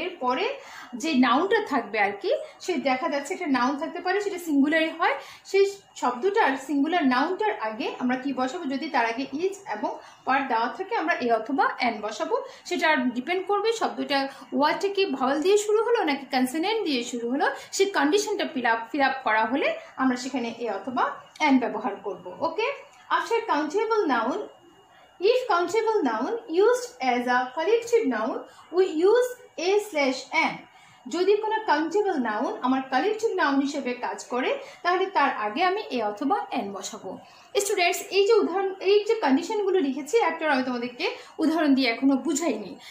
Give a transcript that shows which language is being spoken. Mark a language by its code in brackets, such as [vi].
[bn] এর পরে যে নাউনটা থাকবে আর কি, সে দেখা যাচ্ছে একটা নাউন থাকতে পারে, সেটা সিঙ্গুলারই হয়, সেই শব্দটার সিঙ্গুলার নাউনটার আগে আমরা কি বসাবো? যদি তার আগে ইজ এবং পার দেওয়া থাকে আমরা এ অথবা এন বসাবো। সেটা ডিপেন্ড করবে শব্দটা ওয়ার্ডটা কি ভাওয়াল দিয়ে শুরু হলো নাকি কনসোনেন্ট দিয়ে শুরু হলো, সেই কন্ডিশনটা ফিল আপ করা হলে আমরা সেখানে এ অথবা এন ব্যবহার করব। [en] Okay, after countable noun, if countable noun used as a collective noun, we use a slash n. [bn] যদি কোনো কাউন্টেবল নাউন আমার কালেকটিভ নাউন হিসেবে কাজ করে তাহলে তার আগে আমি এ অথবা এন বসাবো। স্টুডেন্টস, এই যে কন্ডিশনগুলো লিখেছি, একটা আমি তোমাদেরকে উদাহরণ দিয়ে এখনো বুঝাইনি।